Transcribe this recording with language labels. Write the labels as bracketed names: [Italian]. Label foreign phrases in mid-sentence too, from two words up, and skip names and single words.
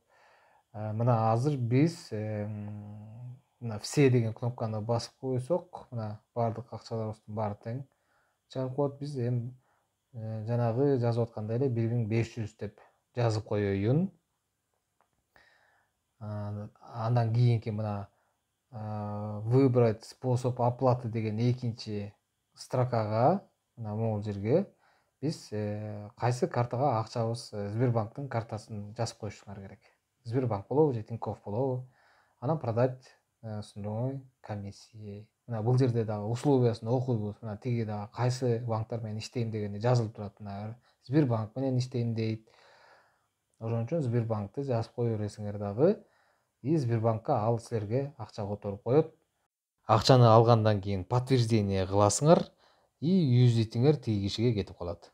[Kyrgyz] Мына азыр биз мына все деген кнопканы басып койсок, мына бардык акчаларыбыздын баары тең чыгарып коет. Биз эми жанагы жазып аткандай эле 1500 деп жазып коеюн. Андан кийинки мына [Russian] выбрать способ оплаты [Kyrgyz] деген экинчи строкага, мына могул жерге биз кайсы картага акчабыз, Сбербанктын картасын жазып коюшуңар керек. Сбербанк болобу же Тинькофф болобу. [Russian] Анан продать с нулевой комиссией. [Kyrgyz] Мына бул жерде дагы условиясын окуйбуз. Мына тиги дагы кайсы банктар менен иштейм дегенди жазылып турат. Мына Сбербанк менен иштейм дейт. Ошон үчүн Сбербанкты жазып кое бересиңер дагы. И Сбербанкка ал силерге акча которуп коет. Акчаны алгандан кийин подтверждение кыласыңар и USDTңер тиги кишиге кетип калат.